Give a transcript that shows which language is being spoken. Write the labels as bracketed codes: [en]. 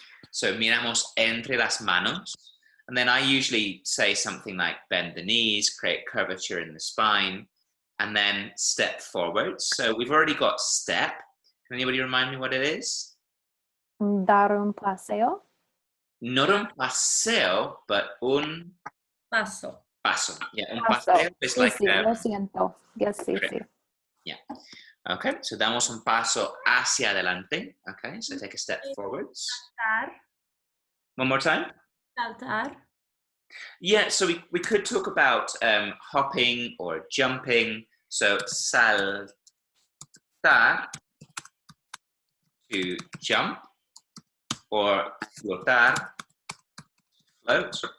[es] So miramos entre las manos. [en] And then I usually say something like bend the knees, create curvature in the spine, and then step forward. So we've already got step. Can anybody remind me what it is? [es] Dar un paseo. Not un paseo, but un Paso. paso. [en] Yeah, [es] un Paso. [en] paseo is [es] Sí, [en] like [es] sí, lo siento. [en] Yes, [es] sí, [en] Okay. [es] sí. [en] Yeah. Okay, so [es] damos un paso hacia adelante. [en] Okay, so take a step forwards. [es] Saltar. [en] One more time. [es] Saltar. [en] Yeah, so we could talk about hopping or jumping. So saltar, to jump, or flotar, float.